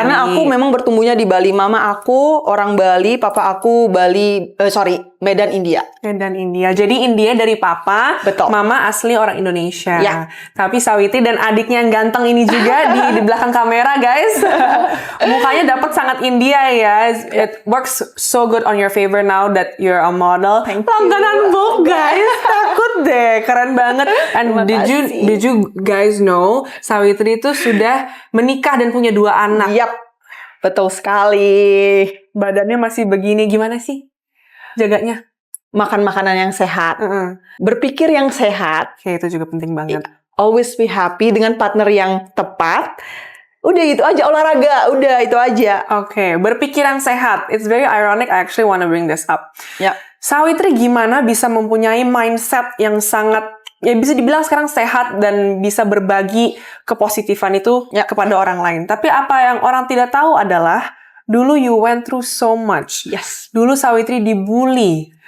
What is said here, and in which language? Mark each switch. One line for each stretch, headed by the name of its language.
Indonesian: Karena aku memang bertumbuhnya di Bali. Mama aku orang Bali, papa aku Medan, India. Medan, India. Jadi India dari papa, Betul. mama asli orang Indonesia. Ya. Tapi Sawitri dan adiknya yang ganteng ini juga di belakang kamera, guys. Mukanya dapat sangat India ya.
English: It works so good on your favor now that you're a model. Thank you.
Indonesian: Langganan Vogue, guys. Takut deh, keren banget.
English: And did you guys know
Indonesian: Sawitri itu sudah menikah dan punya 2 anak? Yap, betul sekali. Badannya masih begini, gimana sih jaganya? Makan makanan yang sehat, berpikir yang sehat, Oke, itu juga penting banget.
English: always be happy
Indonesian: dengan partner yang tepat. Udah itu aja, olahraga, udah itu aja. Oke, berpikiran sehat.
English: It's very ironic, I actually want to bring this up.
Indonesian: Ya. Sawitri gimana bisa mempunyai mindset yang sangat, ya bisa dibilang sekarang sehat dan bisa berbagi kepositifan itu kepada orang lain. Tapi apa yang orang tidak tahu adalah, dulu
English: you went through so much. Yes.
Indonesian: Dulu Sawitri dibully.